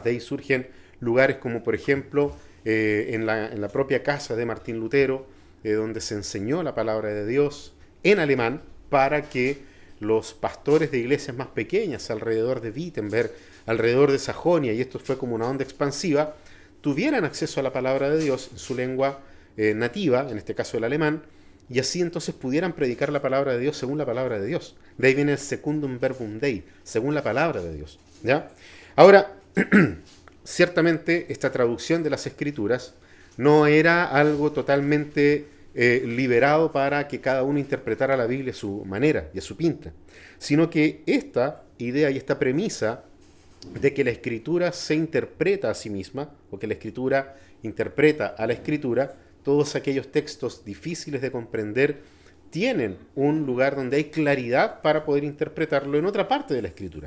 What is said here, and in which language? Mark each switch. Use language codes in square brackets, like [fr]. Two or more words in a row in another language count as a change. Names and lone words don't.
[es] De ahí surgen lugares como, por ejemplo, en la propia casa de Martín Lutero, donde se enseñó la palabra de Dios en alemán para que los pastores de iglesias más pequeñas alrededor de Wittenberg, alrededor de Sajonia, y esto fue como una onda expansiva, tuvieran acceso a la palabra de Dios en su lengua nativa, en este caso el alemán, y así entonces pudieran predicar la palabra de Dios según la palabra de Dios. De ahí viene el [la] secundum verbum Dei, [es] según la palabra de Dios, ¿ya? Ahora, ciertamente esta traducción de las Escrituras no era algo totalmente liberado para que cada uno interpretara la Biblia a su manera y a su pinta, sino que esta idea y esta premisa de que la Escritura se interpreta a sí misma, o que la Escritura interpreta a la Escritura, todos aquellos textos difíciles de comprender tienen un lugar donde hay claridad para poder interpretarlo en otra parte de la Escritura.